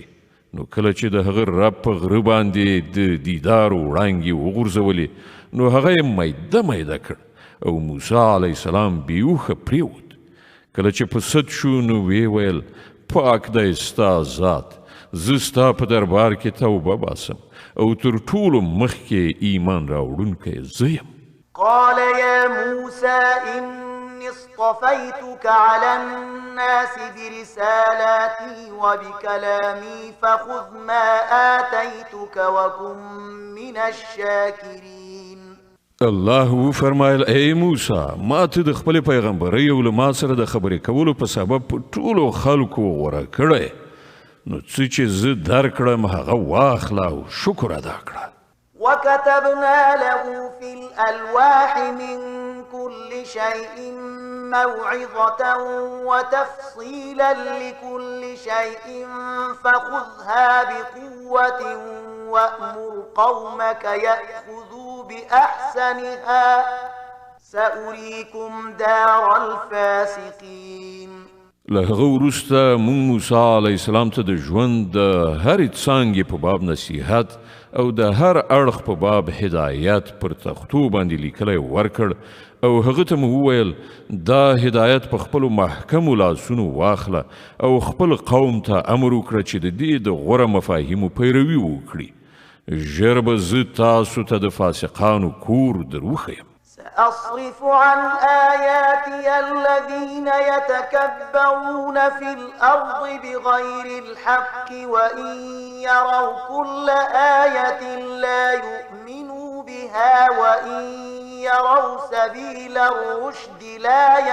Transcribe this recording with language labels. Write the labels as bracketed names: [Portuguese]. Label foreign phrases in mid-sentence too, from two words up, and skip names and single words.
[Pashto] نو کله چې د هغه رب په غره باندې د دیدار وړانګې وغورځولې نو هغه یې میده میده کړ او موسی [Arabic] علیه السلام [Pashto] بیوخه پریوت. کله چې په سد شو نو وی ویل پاک دی ستا ذات، زه ستا په دربار کې توبه باسم او تر ټولو مخکې ایمان راوړونکی زه یم. [Arabic] قال يا موسى إني اصطفيتك على الناس برسالاتي وبكلامي فخذ ما آتيتك وكن من الشاكرين. [Pashto] الله فرمایل ای موسی، ما ته د خپل پیغمبرۍ او له ما سره د خبرې کولو په سبب په ټولو خلکو غوره کړی، نو څه چې زه درکړم هغه واخله او شکر ادا کړه. [Arabic] وكتبنا له في الألواح من كل شيء موعظة وتفصيلا لكل شيء فخذها بقوة وأمر قومك يأخذوا بأحسنها سأريكم دار الفاسقين. [Pashto] له هغه وروسته موږ موسی [Arabic] علیه السلام [Pashto] ته د ژوند د هرې څانګې په باب نصیحت او د هر اړخ په باب هدایت پر تختو باندې لیکلی ورکړ او هغه ته مو وویل دا هدایت په خپلو محکمو لاسونو واخله او خپل قوم ته امر وکړه چې د دې د غوره مفاهیمو پیروي وکړي. ژر به زه تاسو ته د فاسقانو کور در وښیم. [Arabic] سأصرف عن آياتي الذين يتكبرون في الأرض بغير الحق وإن يروا كل آية لا يؤمنوا بها وإن يروا سبيل الرشد لا